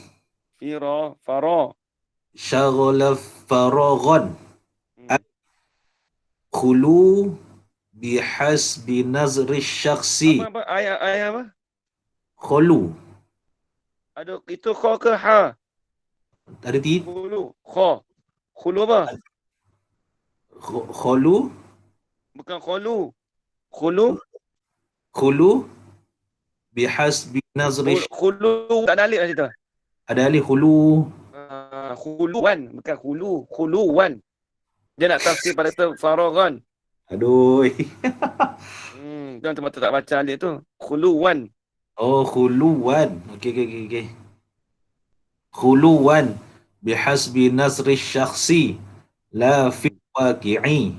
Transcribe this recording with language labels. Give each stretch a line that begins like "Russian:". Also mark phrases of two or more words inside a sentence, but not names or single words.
Arabic: Syaghala faraghan. Khulu bihasbi nazri syakhsi.
Malay: Apa ayat apa? Khulu. Aduh, itu kha ke ha? Ada tiga. Khulu. Kha. Khulu apa? Khulu. Bukan khulu. Khulu
Arabic: bihasbi nazri.
Malay: Khulu tak ada alif kat situ. Ada alif khulu. Khuluwan, bukan khulu. Khuluwan. Dia nak tafsir pada tu faraghan. Aduh. Tuan tempat tak baca alif tu. Khuluwan. Oh, khuluwan. Okey.
Arabic: Khuluwan bihasbi nazri syakhsi la fi waqi'i.